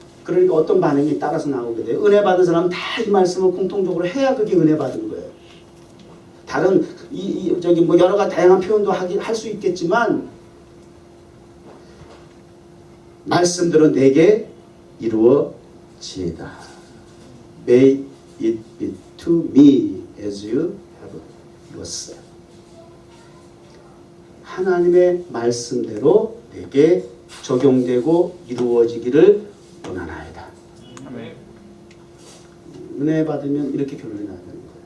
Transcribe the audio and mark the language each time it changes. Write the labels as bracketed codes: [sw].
[ko] 그러니까 어떤 반응이 따라서 나오게 돼요. 은혜 받은 사람은 다 이 말씀을 공통적으로 해야 그게 은혜 받은 거예요. 다른 저기 뭐 여러 가지 다양한 표현도 할 수 있겠지만, 말씀들은 내게 이루어지이다. [en] May it be to me as you have yourself. [ko] 하나님의 말씀대로 내게 적용되고 이루어지기를 원하나이다. 은혜 받으면 이렇게 결론이 나는 거예요.